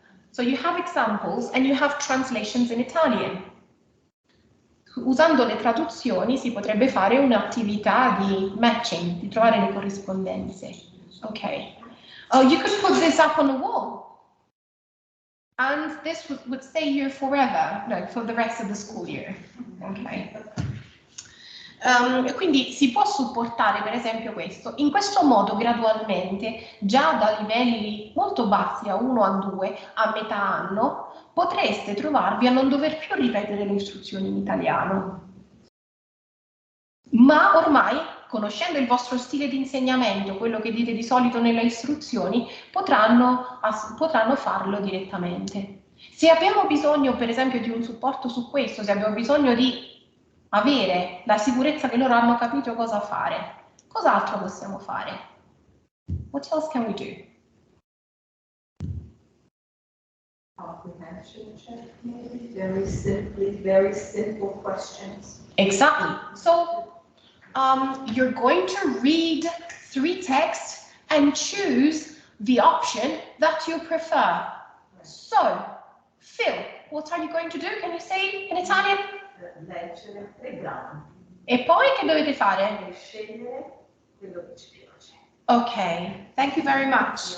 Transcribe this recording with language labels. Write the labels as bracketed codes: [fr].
[en] So you have examples and you have translations in Italian. [it] Usando le traduzioni si potrebbe fare un'attività di matching, di trovare le corrispondenze. Ok. [en] Oh, you could put this up on the wall. And this would stay here forever, no, for the rest of the school year. Ok. [it] Quindi si può supportare per esempio questo. In questo modo gradualmente, già da livelli molto bassi, a 1 a 2, a metà anno, potreste trovarvi a non dover più ripetere le istruzioni in italiano. Ma ormai, conoscendo il vostro stile di insegnamento, quello che dite di solito nelle istruzioni, potranno farlo direttamente. Se abbiamo bisogno, per esempio, di un supporto su questo, se abbiamo bisogno di avere la sicurezza che loro hanno capito cosa fare, cos'altro possiamo fare? [en] What else can we do? Comprehension check, maybe very simple questions. Exactly. So you're going to read 3 texts and choose the option that you prefer. So, Phil, what are you going to do? Can you say in Italian? [it] Leggere 3 brani. E poi che dovete fare? E scegliere quello che ci piace. [en] Okay, thank you very much.